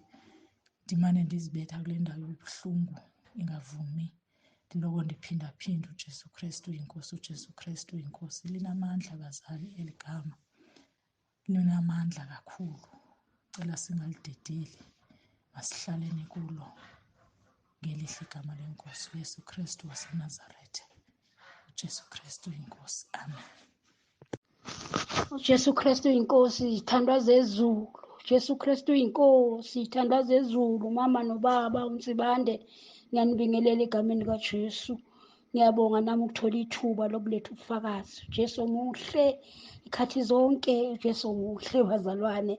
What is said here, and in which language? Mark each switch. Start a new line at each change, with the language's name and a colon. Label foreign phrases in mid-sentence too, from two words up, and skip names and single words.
Xhosa: Ndimane ndizibetha kule ndawo yobuhlungu ingavumi, ndiloko ndiphindaphinda uJesu Kristu inkosi, uJesu Kristu inkosi. Linamandla bazali eli gama, linamandla kakhulu. Cela singalidedeli, masihlaleni kulo ngelihle igama lenkosi uYesu Kristu waseNazaretha. uJesu Kristu inkosi, amen. uJesu Kristu inkosi, ithandwa zezulu. Jesu Kristu inkosi, ithandwa zezulu.
Zulu: Mama nobaba uNsibande, ngiyanibingelela egameni kaJesu. Ngiyabonga nami ukuthola ithuba lokuletha ubufakazi. uJesu muhle ikhathi zonke, uJesu muhle bazalwane.